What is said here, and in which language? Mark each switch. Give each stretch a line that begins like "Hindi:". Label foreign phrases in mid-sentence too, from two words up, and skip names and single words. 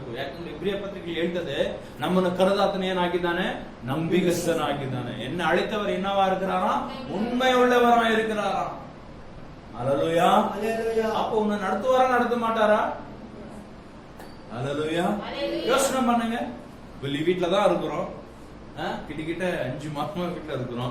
Kannada: ಯಾಕಂದ್ರೆ ಇಬ್ರಿಯ ಪತ್ರಿಕೆ ಹೇಳ್ತದೆ, ನಮ್ಮನ್ನು ಕರೆದಾತನ ಏನಾಗಿದ್ದಾನೆ? ನಂಬಿಗಸ್ತನಾಗಿದ್ದಾನೆ.
Tamil: என்ன அழைத்தவர் என்னவா இருக்கிறாரா? உண்மை உள்ளவரா இருக்கிறாரா. ஹalleluya. அப்போ உன்னை நடத்துவாரா நடத்த மாட்டாரா? ஹalleluya. யோசனை பண்ணுங்க. வெளி வீட்டுல தான் இருக்கிறோம், கிட்ட 5 மாசமா வீட்டுல இருக்கிறோம்.